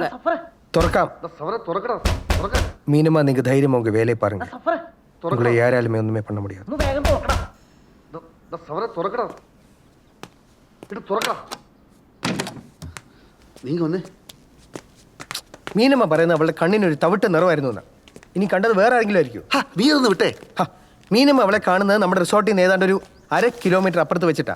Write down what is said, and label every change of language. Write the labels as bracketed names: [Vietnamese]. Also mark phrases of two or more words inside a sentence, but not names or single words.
[Malayalam] തുറക്കാം. മീനമ്മ നിങ്ങൾക്ക് ധൈര്യം [Tamil] உங்க வேலை பாருங்க. உங்களை யாராலுமே ஒண்ணுமே பண்ண முடியாது. [Malayalam] നീങ്ങ വന്നേ. മീനമ്മ പറയുന്നത് അവളുടെ കണ്ണിനൊരു തവിട്ട് നിറമായിരുന്നു എന്നാ. ഇനി കണ്ടത് വേറെ ആരെങ്കിലും ആയിരിക്കും. നീ ഒന്ന് വിട്ടേ. മീനമ്മ അവളെ കാണുന്നത് നമ്മുടെ റിസോർട്ടിൽ നിന്ന് ഏതാണ്ട് ഒരു 1/2 കിലോമീറ്റർ അപ്പുറത്ത് വെച്ചിട്ടാ.